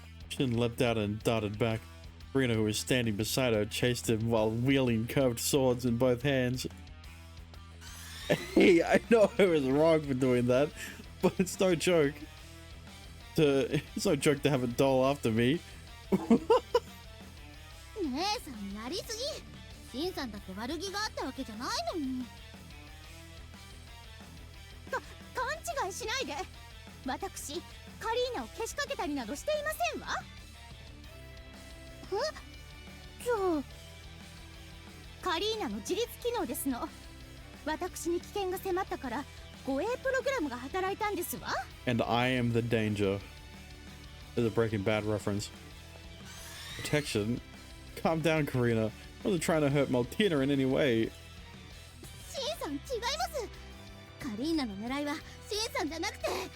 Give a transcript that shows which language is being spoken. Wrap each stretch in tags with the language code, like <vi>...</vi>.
<en>Shin leapt out and darted back. Rina, who was standing beside her, chased him while wielding curved swords in both hands. Hey, I know I was wrong for doing that, but it's no joke. It's no joke to have a doll after me.</en> <ja>姉さんやりすぎ。シンさんだって悪気があったわけじゃないのに。勘違いしないで。私、カリーナをけしかけたりなどしていませんわ。じゃあカリーナの自律機能ですの。私に危険が迫ったから護衛プログラムが働いたんですわ。</ja> <en>And I am the danger. There's a Breaking Bad reference. Protection? Calm down, Karina. I wasn't trying to hurt Maltina in any way.</en> <ja>シンさん違います。カリーナの狙いはシンさんじゃなくて。</ja>